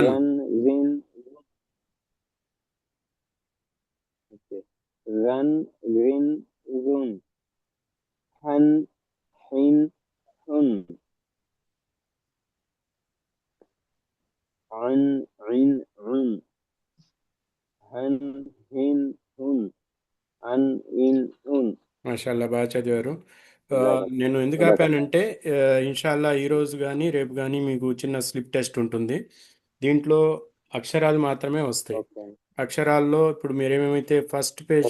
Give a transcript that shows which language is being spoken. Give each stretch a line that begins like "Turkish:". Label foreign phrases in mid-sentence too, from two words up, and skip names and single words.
Telugu: रन रिन रन रिन रुन हन हिन हुन अन इन उन हन हिन हुन అన్ ఇన్ ఉన్ మాషాల్లా, బాగా చదివారు. జజాకల్లా నేను ఎందుకు జజాకల్లా ఆపానంటే ఇన్షాల్లా ఈరోజు కానీ రేపు కానీ మీకు చిన్న
English: slip test
Telugu: ఉంటుంది. దీంట్లో అక్షరాలు మాత్రమే వస్తాయి. ఓకే అక్షరాల్లో ఇప్పుడు మీరేమేమైతే
English: first page